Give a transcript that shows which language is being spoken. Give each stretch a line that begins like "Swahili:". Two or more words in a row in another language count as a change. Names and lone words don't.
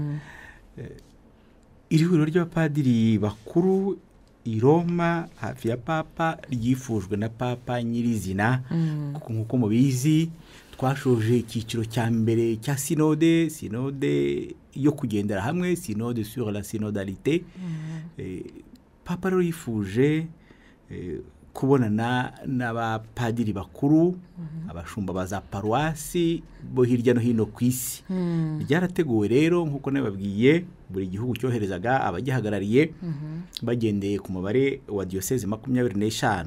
Kinyarwanda: Iri huriro ry'abapadiri bakuru i Roma hafi ya Papa ryifujwe na Papa nyirizina. Nkuko mubizi twashoje icyiciro cya mbere cya Synode yo kugendera hamwe,
French: Synode sur la synodalité.
Kinyarwanda: Papa rero yifuje kubonana n'abapadiri bakuru, abashumba baza paruwasi bo hirya no hino ku isi. Ryarateguwe rero nkuko nababwiye, buri gihugu cyoherezaga abagihagarariye bagendeye ku mubare wa diocese 25.